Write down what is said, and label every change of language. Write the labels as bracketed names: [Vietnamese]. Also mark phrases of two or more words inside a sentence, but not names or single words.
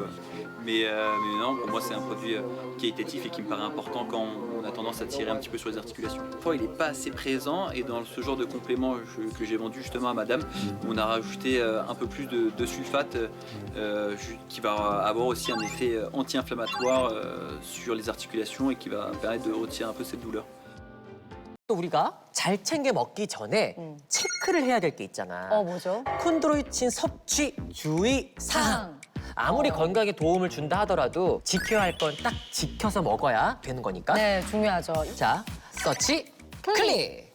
[French] Mais non, pour moi c'est un produit qualitatif et qui me paraît important quand on a tendance à tirer un petit peu sur les articulations. Parfois il n'est pas assez présent et dans ce genre de complément que j'ai vendu justement à madame, on a rajouté un peu plus de sulfate qui va avoir aussi un effet anti-inflammatoire sur les articulations et qui va permettre de retirer un peu cette douleur. [Korean] 우리가 잘 챙겨 먹기 전에 체크를 해야 될 게 있잖아. 뭐죠? 콘드로이친 섭취 주의 사항. 아무리 건강에 도움을 준다 하더라도 지켜야 할 건 딱 지켜서 먹어야 되는 거니까. 네, 중요하죠. 자, 서치 클릭.